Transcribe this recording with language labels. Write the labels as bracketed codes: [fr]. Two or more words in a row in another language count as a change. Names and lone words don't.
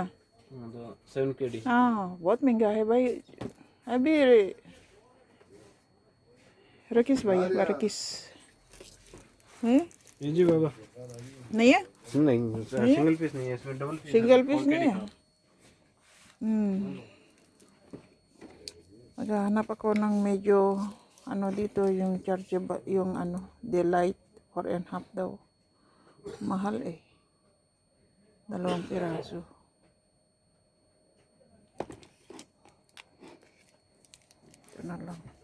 [hi] 7 kd हाँ बहुत महंगा है भाई। अभी रकीस भाई रकीस है ये जी बाबा नहीं है, नहीं [en] single piece [hi] नहीं है, इसमें [en] double piece single piece [hi] नहीं है। [tl] Naghahanap ako ng medyo ano dito, yung chargeable, yung ano, daylight 4.5 daw. Mahal eh. 2 piraso. Ito na lang.